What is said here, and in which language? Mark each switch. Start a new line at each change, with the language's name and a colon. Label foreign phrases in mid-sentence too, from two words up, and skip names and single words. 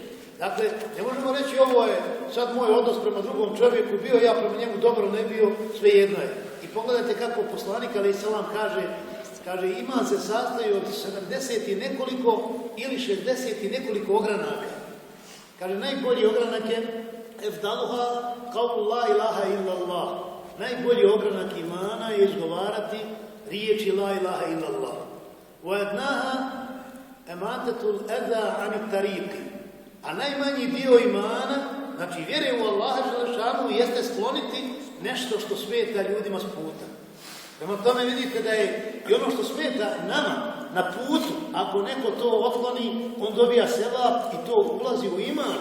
Bosnian: Dakle, ne možemo reći ovo je sad moj odnos prema drugom čovjeku, bio ja prema njemu dobro, ne bio, svejedno je. I pogledajte kako poslanik,
Arabic: عليه السلام,
Bosnian: kaže iman se sastoji od 70 i nekoliko ili 60 i nekoliko ogranaka. Kaže, najbolji ogranak je
Arabic: أفضلها قول لا إله إلا الله.
Bosnian: Najbolji ogranak imana je izgovarati riječi
Arabic: لا إله إلا الله. وأدناها إماطة الأذى عن الطريق.
Bosnian: A najmanji dio imana, znači vjere u Allaha dželešanu, jeste skloniti nešto što smeta ljudima s puta. Prema tome vidite da je i ono što smeta nama na putu, ako neko to otkloni, on dobija sevap i to ulazi u iman.